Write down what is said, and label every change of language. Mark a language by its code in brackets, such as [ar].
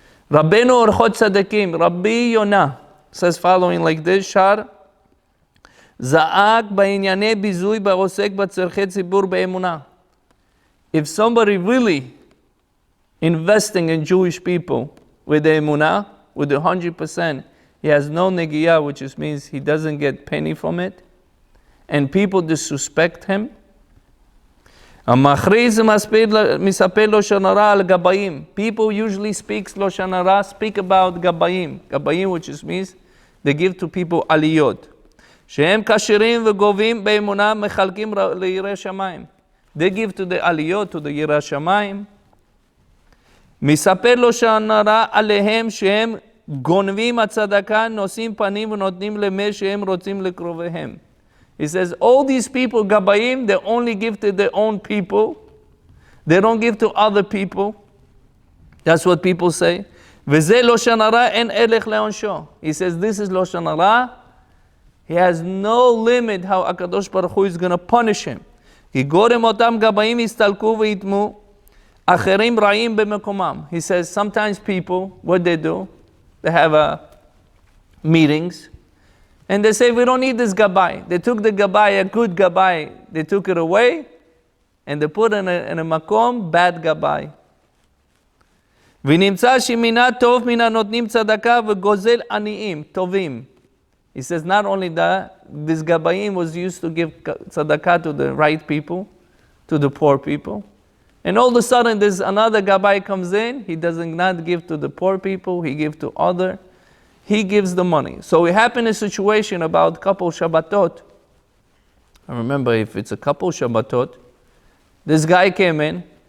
[he] Rabbeinu Orchot Tzadikim, Rabbi Yonah, [en] says following like this, [he] Shar, זעק בענייני ביזוי בעוסק בצרכי ציבור באמונה. [en] If somebody really investing in Jewish people with the emunah, with the 100%, he has no negiyah, which means he doesn't get penny from it, and people disrespect him. [he] המכריז מספר לשון הרע על גבאים. [en] People usually speak לשון הרע, speak about גבאים. גבאים, which means they give to people aliyot. [he] שהם כשרים וגובים באמונה מחלקים ליראי שמיים. [en] They give to the aliyot, to the יראי שמיים. [he] מספר לו שנראה עליהם שהם גונבים הצדקה, נושאים פנים ונותנים למי שהם רוצים לקרוביהם. [en] He says, all these people, גבאים, they only give to their own people. They don't give to other people. That's what people say. [he] וזה לשון הרע, אין ערך לעונשו. [en] He says, this is לשון הרע. He has no limit how HaKadosh Baruch Hu is going to punish him. [he] כי גורם אותם גבאים יסתלקו ויתמו, אחרים רעים במקומם. [en] He says sometimes people, what they do, they have meetings, and they say, we don't need this gabai. They took the gabai, a good gabai, they took it away, and they put in a makom, bad gabai. [he] ונמצא שמינה טוב מן הנותנים צדקה וגוזל עניים, טובים. [en] He says not only that, this Gabayim was used to give tzedakah to the right people, to the poor people. And all of a sudden, there's another gabbai comes in. He does not give to the poor people. He gives to other. He gives the money. So it happened a situation about couple Shabbatot. I remember if it's a couple Shabbatot, this guy came in.